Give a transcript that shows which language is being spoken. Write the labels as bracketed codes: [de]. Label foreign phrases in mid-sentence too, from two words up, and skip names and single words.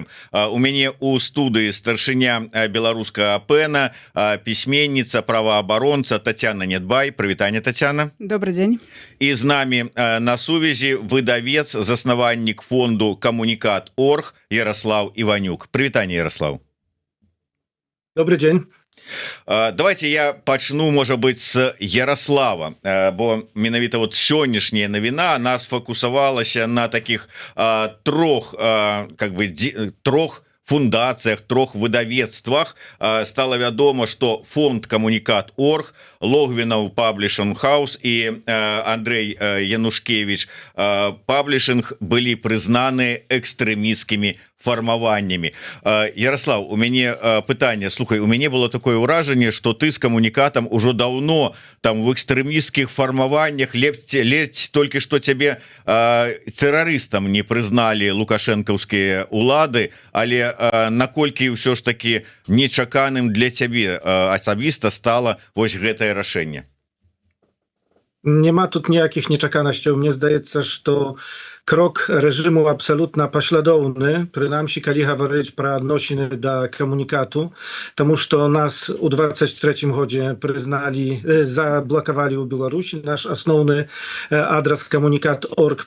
[be] У мяне у студыі старшыня беларускага АПН, пісьменніца, праваабаронца Тацяна Недбай. Прывітанне, Тацяна. [ru] Добрый день. [be] І з намі на сувязі выдавец, заснавальнік фонду Камунікат.орг Ярослав Іванюк. Прывітанне, Ярослав. [ru] Добрый день. [be] Давайте я пачну, можа быть, с Ярослава, бо менавіта вот сённяшняя навіна нас фокусавалася на таких трох фундациях, трох выдавецтвах. [ru] Стало вядома, что фонд Камунікат.орг, Логвинов Publishing House и Андрей Янушкевич Publishing были признаны экстремистскими формаваннями. [be] Ярослав, у мяне пытанне, слухай, у мяне было такое ўражанне, [ru] что ты с Камунікатам ужо давно там в экстремистских формаваннях, ледь только что тебе террористам не признали [be] лукашэнкаўскія улады, але наколькі ўсё ж таки нечаканым для цябе асабіста стала вось гэтае рашэнне? Нема тут ніякіх нечаканасцяў. Мне здаецца, што крок рэжыму абсалютна паслядоўны, прынамсі калі гаварыць пра адносіны да камунікату, таму што нас у 23-м годзе прызналі, заблакавалі ў Беларусі наш асноўны адрас камунікат.орг.